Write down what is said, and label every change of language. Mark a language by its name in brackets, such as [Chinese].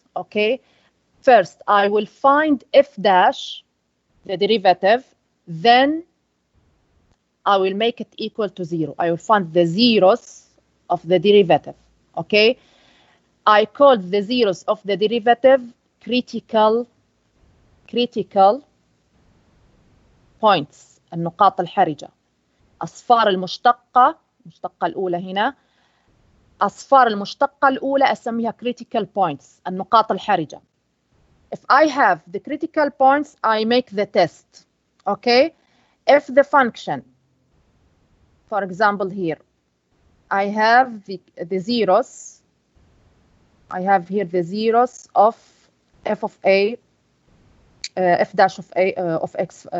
[English] Okay, first I will find f dash, the derivative, then I will make it equal to 0. I will find the zeros of the derivative. Okay, I called the zeros of the derivative critical points، [Arabic] النقاط الحرجة. أصفار المشتقة الأولى هنا، أصفار المشتقة الأولى أسميها [English] critical points، [Arabic] النقاط الحرجة. [English] If I have the critical points, I make the test. Okay, if the function, for example here, I have the zeros. I have here the zeros of f of a, f dash of a of x.